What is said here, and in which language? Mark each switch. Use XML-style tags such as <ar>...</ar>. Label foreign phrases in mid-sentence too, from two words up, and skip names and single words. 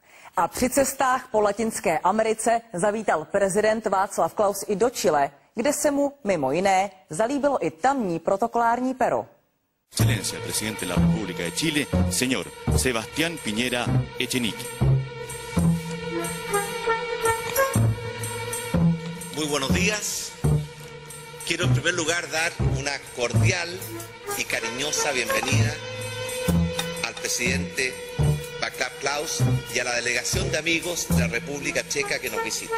<cs>A při cestách po Latinské Americe zavítal prezident Václav Klaus i do Chile, kde se mu, mimo jiné, zalíbilo i tamní protokolární pero.</cs> <es>Excelencia, el presidente de la República de Chile, señor Sebastián Piñera Echenique. Muy buenos días. Quiero en primer lugar dar una cordial y cariñosa bienvenida al presidente Václav Klaus y a la delegación de amigos de la República Checa que nos visita.</es>